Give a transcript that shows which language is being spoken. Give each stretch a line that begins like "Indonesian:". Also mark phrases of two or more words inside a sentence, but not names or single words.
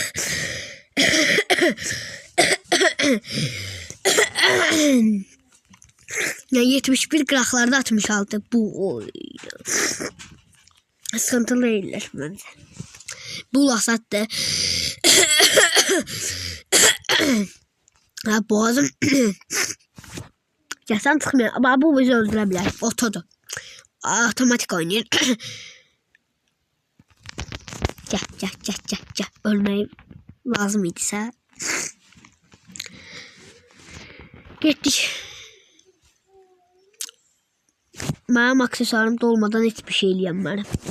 Azerbaijani: Yani 71 qıraqlarda 66.
Turkish: Bu sıkıntılı değiller bence.
Azerbaijani: Bu lasatdı. Ha, boğazım. Gəlsən çıxmıyor. Ama bu bizi öldürə bilər. Otodur. Otomatik oynayır. Gel. Ölməyi lazım idisə. Getdik. Mənim aksesuarım dolmadan hiçbir şey eləyəm.